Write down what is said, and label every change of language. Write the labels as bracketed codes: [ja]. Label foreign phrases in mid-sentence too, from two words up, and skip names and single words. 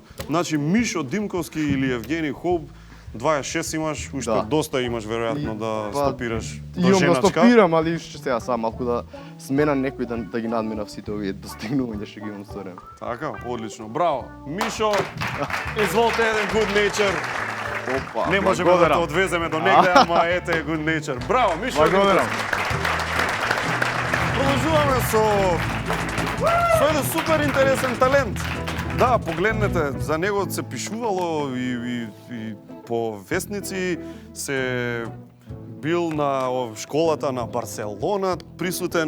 [mk] Значи Мишо Димковски или Евгений Хоуп, 26 имаш, уште Да. доста имаш веројатно да Па, стопираш до Имам да женачка. стопирам, али ще сега сам малку да сменам некој да ги надминав сите овие достигнувања што ги имам со време. Така, одлично. Браво. Мишо, изволте еден [en] good nature. [mk] Опа. Не можеме да те одвеземе до негде, ама ете [en] good nature. [mk] Браво, Мишо. Благодарам. Продолжуваме со еден супер интересен талент. Да, погледнете, за него се пишувало и по вестници, се бил на школата на Барселона присутен.